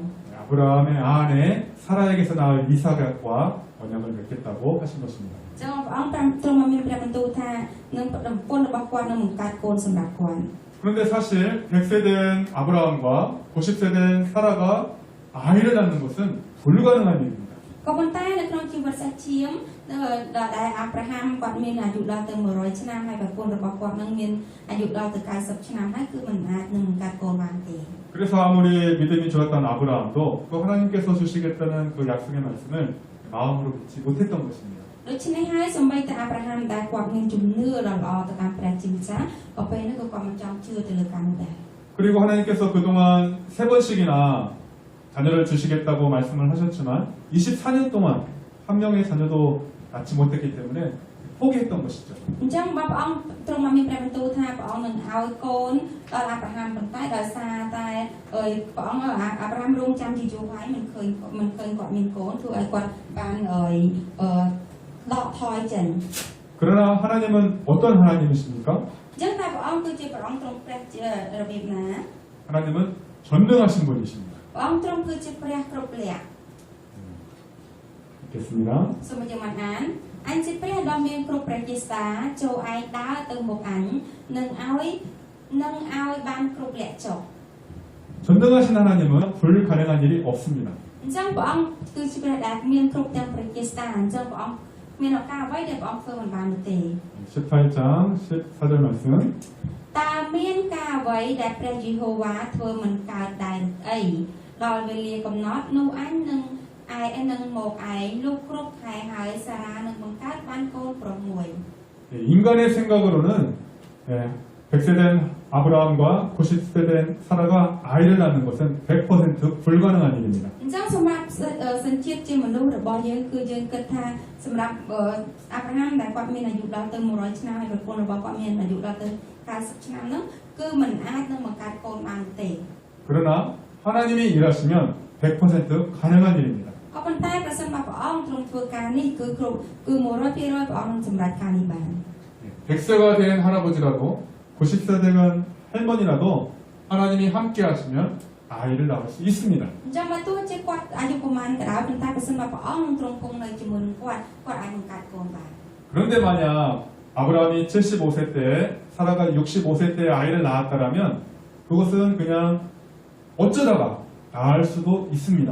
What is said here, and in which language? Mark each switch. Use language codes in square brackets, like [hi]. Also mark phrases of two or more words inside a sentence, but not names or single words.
[ko] 아브라함의 아내 사라에게서 낳을 이삭과 언약을 맺겠다고 하신 것입니다. [km] ចឹងព្រះអង្គទ្រង់បានមានព្រះបន្ទូលថានឹងប្រពន្ធរបស់គាត់នឹងបង្កើតកូនសម្រាប់គាត់ [ko] 그런데 사실 100세 된 아브라함과 90세 된 사라가 아이를 낳는 것은 불가능한 일입니다. [km] ក៏ប៉ុន្តែនៅក្នុងជីវិតសាច់ឈាមដែលអាប់រ៉ាហាំគាត់មានអាយុដល់ទៅ100ឆ្នាំហើយប្រពន្ធរបស់គាត់នឹងមានអាយុដល់ទៅ90ឆ្នាំហើយគឺមិនអាចនឹងបង្កើតកូនបានទេ [ko] 그래서 아무리 믿음이 좋았던 아브라함도 또 하나님께서 주시겠다는 그 약속의 말씀을 마음으로 믿지 못했던 것입니다. [km] ដូច្នេះហើយសូម្បីតែអាប់រ៉ាហាំដែលគាត់មានជំនឿដ៏ល្អទៅតាមព្រះជាម្ចាស់ក៏ពេលនេះក៏គាត់មិនចង់ជឿទៅលើការនោះដែរ [ko] 그리고 하나님께서 그동안 3번씩이나 자녀를 주시겠다고 말씀을 하셨지만 24년 동안 한 명의 자녀도 낳지 못했기 때문에 포기했던 것이죠. [km] អញ្ចឹងបើព្រះអង្គទ្រង់បានមានព្រះបន្ទូលថាព្រះអង្គនឹងឲ្យកូនដល់អាប់រ៉ាហាំប៉ុន្តែដោយសារតែព្រះអង្គអាប់រ៉ាហាំរងចាំជាយូរហើយមិនឃើញគាត់មានកូនធ្វើឲ្យគាត់បានដកថយចេញ [ko] 그러나 하나님은 어떤 하나님이십니까? [km] អញ្ចឹងតែព្រះអង្គគឺជាព្រះអង្គទ្រង់ព្រះជារបៀបណា [ko] 하나님은 전능하신 분이십니다. [km] ព្រះអង្គទ្រង់គឺជាព្រះគ្រប់លក្ខ [ko] 읽겠습니다. [km] សូមយើងមកអានអញជាព្រះដ៏មានគ្រប់ព្រះជាស្តាចូលឯងដើរទៅមុខអញនឹងឲ្យបានគ្រប់លក្ខចុះ [ko] 전능하신 하나님은 불가능한 일이 없습니다. [km] អញ្ចឹងព្រះអង្គគឺជាព្រះដែលមានគ្រប់ទាំងព្រះជាស្តាអញ្ចឹងព្រះអង្គមានឱកាសអ្វីដែលព្រះអង្គធ្វើមិនបាននោះទេ [ko] 18장 14절 말씀. [km] តើមានការអ្វីដែលព្រះយេហូវ៉ាធ្វើមិនកើតដែរអីដល់វេលាកំណត់នោះអញនឹងនឹងមកឯងលុះគ្រប់ខែហើយសារ៉ានឹងបង្កើតបានកូនប្រុសមួយ [ko] 인간의 생각으로는 100세 된 아브라함과 90세 된 사라가 아이를 낳는 것은 100% 불가능한 일입니다. [km] អញ្ចឹងសម្រាប់សញ្ជាតិជាមនុស្សរបស់យើងគឺយើងគិតថាសម្រាប់អាប់រ៉ាហាំដែលគាត់មានអាយុដល់ទៅ100ឆ្នាំហើយប្រពន្ធរបស់គាត់មានអាយុដល់ទៅ90ឆ្នាំហ្នឹងគឺមិនអាចនឹងបង្កើតកូនបានទេ [ko] 그러나 하나님이 일하시면 100% 가능한 일입니다. [km] ក៏ប៉ុន្តែប្រសិនបើព្រះអង្គទ្រង់ធ្វើការនេះគឺ100% ព្រះអង្គនឹងសម្រេចការនេះបាន [ko] 100세가 된 할아버지라도 90세 된 할머니라도 하나님이 함께 하시면 아이를 낳을 수 있습니다. [km] អញ្ចឹងបើទោះជាគាត់អាយុប្រហែលក៏ដោយប៉ុន្តែប្រសិនបើព្រះអង្គនឹងទ្រង់គង់នៅជាមួយនឹងគាត់អាចបង្កើតកូនបាន [ko] 그런데 만약 아브라함이 75세 때 사라가 65세 때 아이를 낳았다라면 그것은 그냥 어쩌다가 낳을 수도 있습니다.